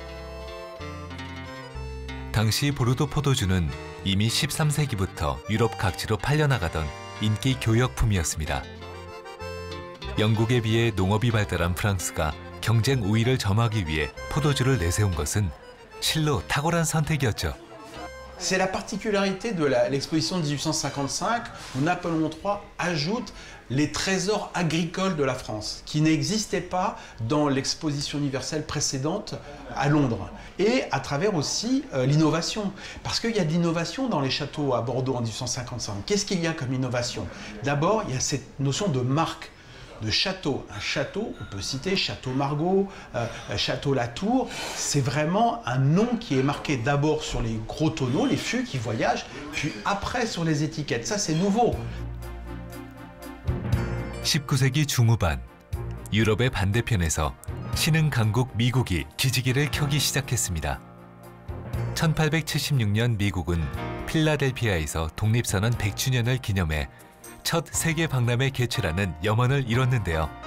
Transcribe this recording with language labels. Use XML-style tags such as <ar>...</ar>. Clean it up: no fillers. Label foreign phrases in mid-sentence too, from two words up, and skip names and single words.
<ko>당시 보르도 포도주는 이미 13세기부터 유럽 각지로 팔려나가던 인기 교역품이었습니다. 영국에 비해 농업이 발달한 프랑스가 경쟁 우위를 점하기 위해 포도주를 내세운 것은 실로 탁월한 선택이었죠.</ko> <fr>C'est la particularité de l'exposition de 1855 où Napoléon III ajoute les trésors agricoles de la France, qui n'existaient pas dans l'exposition universelle précédente à Londres. Et à travers aussi l'innovation, parce qu'il y a de l'innovation dans les châteaux à Bordeaux en 1855. Qu'est-ce qu'il y a comme innovation? D'abord, il y a cette notion de marque. De château. Un château, on peut citer Château Margaux, Château Latour, c'est vraiment un nom qui est marqué d'abord sur les gros tonneaux, les fûts qui voyagent, puis après sur les étiquettes. Ça, c'est nouveau.</fr> <ko>19세기 중후반, 유럽의 반대편에서 신흥 강국 미국이 기지개를 켜기 시작했습니다. 1876년 미국은 필라델피아에서 독립선언 100주년을 기념해 첫 세계 박람회 개최라는 염원을 이뤘는데요.</ko>